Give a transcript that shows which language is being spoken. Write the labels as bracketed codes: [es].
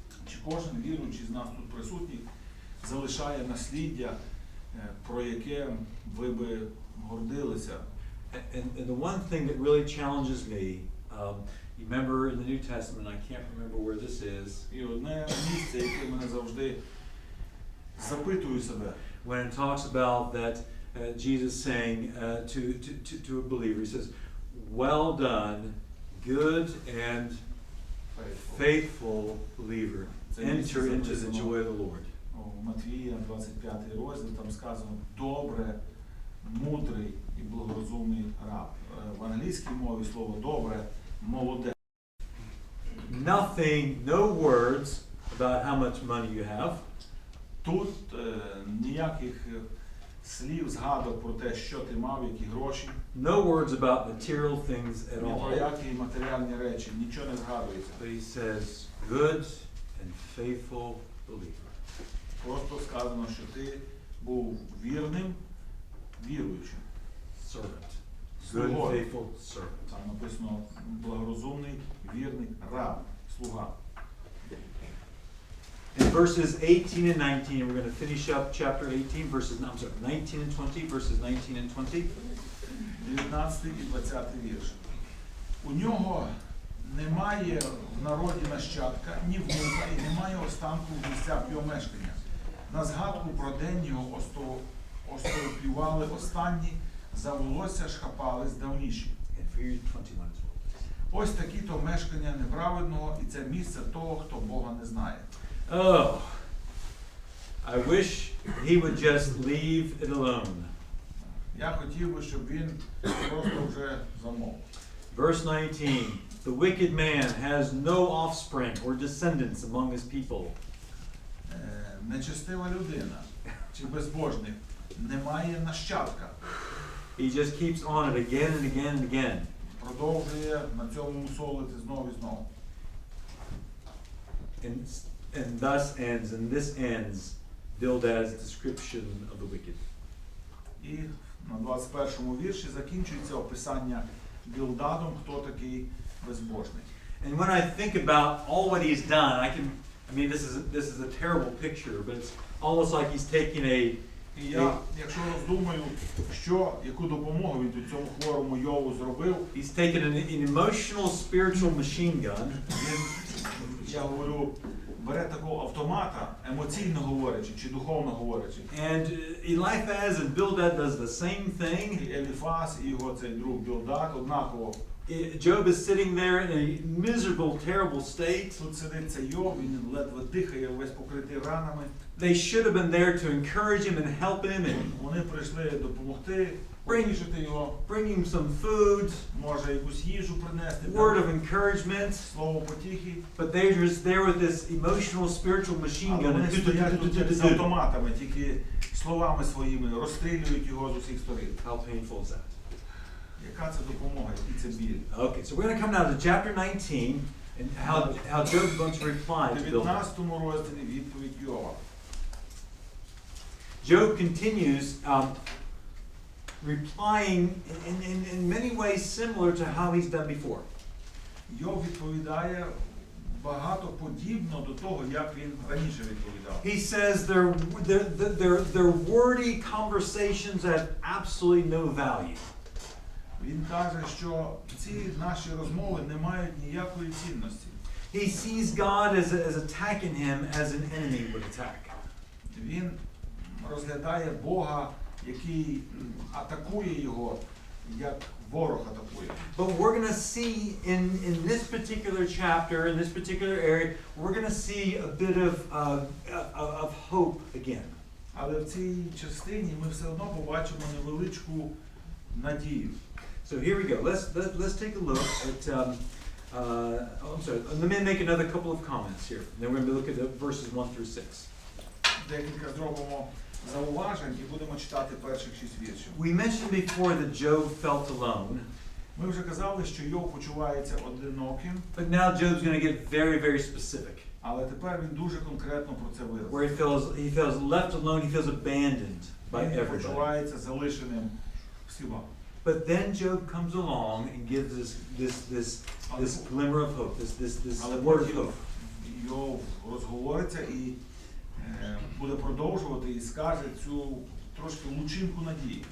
[uk] Чи кожен віруючий з нас тут присутній залишає насліддя, про яке ви би гордилися? [en] And the one thing that really challenges me, you remember in the New Testament, I can't remember where this is. [uk] І одне місце, яке мене завжди запитую себе. [en] When it talks about that Jesus saying to a believer, he says, well done, good and faithful believer, enter into the joy of the Lord. [uk] У Матвія, 25 розділ, там сказано «добре, мудрий і благорозумний раб». В англійській мові слово «добре» – «молоде». [en] Nothing, no words about how much money you have. [uk] Тут ніяких слів, згадок про те, що ти мав, які гроші. [en] No words about material things at [uk] Ні про [en] all. [uk] які матеріальні речі, нічого не згадується. [en] But he says, good and faithful believer. [uk] Просто сказано, що ти був вірним, віруючим. [en] Servant. Good, [uk] Слугою. [en] faithful servant. [uk] Там написано благорозумний, вірний раб, слуга. [en] In verses 18 and 19, we're going to finish up chapter 18, 19 and 20, verses 19 and 20. [uk] 19 і 20 вірш. У нього немає в народі нащадка, ні внука, і немає останку в місцях його мешкання. На згадку про день його остовплювали останні, за волосся шхапались давніші. [en] And for you, 21 as well. [uk] Ось такі-то мешкання неправедного, і це місце того, хто Бога не знає. [en] Oh, I wish he would just leave it alone. [uk] Я хотів би, щоб він просто вже замовк. [en] Verse 19, the wicked man has no offspring or descendants among his people. [uk] Нечестива людина чи безбожник не має нащадка. [en] He just keeps on it again and again and again. [uk] Продовжує на цьому мусолити знов і знов. [en] And thus ends, and this ends, Bildad's description of the wicked. [uk] І на 21-му вірші закінчується описання Білдадом, хто такий безбожний. [en] And when I think about all what he's done, this is a terrible picture, but it's almost like he's taking [uk] І я, якщо роздумаю, яку допомогу він тут цьому хворому Йову зробив, [en] he's taken an emotional, spiritual machine gun, [uk] він, я говорю, бере такого автомата, емоційно говорячи чи духовно говорячи. [en] And Eliphaz and Bildad does the same thing. [uk] І Еліфаз, і його цей друг Білдад однаково. [en] Job is sitting there in a miserable, terrible state. [uk] Тут сидить цей Йов, він ледве дихає, весь покритий ранами. [en] They should have been there to encourage him and help him and [uk] Вони прийшли допомогти, потішити його, [en] bring him some food, [uk] може якусь їжу принести, [en] word of encouragement. [uk] слово потіхи. [en] But they're just there with this emotional, spiritual machine [uk] Але [en] gun. [uk] вони стоять тут з автоматами, тільки словами своїми розстрілюють його з усіх сторін. [en] How painful is that? [uk] Яка це допомога, який це біль? [en] Okay, so we're going to come now to chapter 19 and how Job's going to reply [uk] В [en] to Bildad. [uk] 19 розділі відповідь Йова. [en] Job continues replying in many ways similar to how he's done before. [uk] Йов відповідає багато подібно до того, як він раніше відповідав. [en] He says their wordy conversations have absolutely no value. [uk] Він каже, що ці наші розмови не мають ніякої цінності. [en] He sees God as attacking him as an enemy would attack. [uk] Він розглядає Бога, який атакує його, як ворог атакує. [en] But we're going to see in this particular chapter, in this particular area, we're going to see a bit of hope again. [uk] Але в цій частині ми все одно побачимо невеличку надію. [en] So here we go. Let's take a look at. I'm sorry. Let me make another couple of comments here. Then we're going to look at verses 1 through 6. [uk] Декілька зробимо зауважень і будемо читати перших 6 віршів. [en] We mentioned before that Job felt alone. [uk] Ми вже казали, що Йов почувається одиноким, [en] But now Job's going to get very, very specific. [uk] але тепер він дуже конкретно про це [en] Where [uk] виразив. [en] he feels left alone, he feels abandoned by [uk] Він [en] everybody. [uk] почувається залишеним всіма. [en] But then Job comes along and gives this glimmer of hope, this [uk] Але [en] word of [uk] потім [en] hope. [uk] Йов розговориться і буде продовжувати і скаже цю трошки лучинку надії.